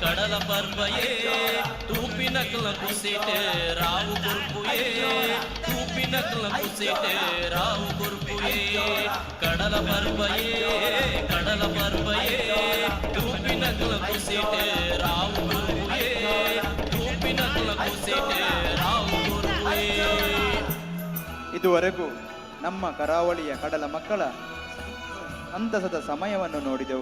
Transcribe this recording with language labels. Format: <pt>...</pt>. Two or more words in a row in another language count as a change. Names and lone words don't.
<tcy>ಕಡಲ ಪರ್ಬಯೇ ತೂಪಿನಕ್ಲ ಕುಸಿತೆ ರಾವು ಕುರ್ಪುಯೇ ತೂಪಿನಕ್ಲ ಕುಸಿತೆ ರಾವು ಕುರ್ಪುಯೇ ಕಡಲ ಪರ್ಬಯೇ ತೂಪಿನಕ್ಲ ಕುಸಿತೆ ರಾವು ಕುರ್ಪುಯೇ ತೂಪಿನಕ್ಲ ಕುಸಿತೆ ರಾವು ಕುರ್ಪುಯೇ.</tcy> <kn>ಇದುವರೆಗೂ ನಮ್ಮ ಕರಾವಳಿಯ ಕಡಲ ಮಕ್ಕಳ ಅಂತಸದ ಸಮಯವನ್ನು ನೋಡಿದೆವು.</kn>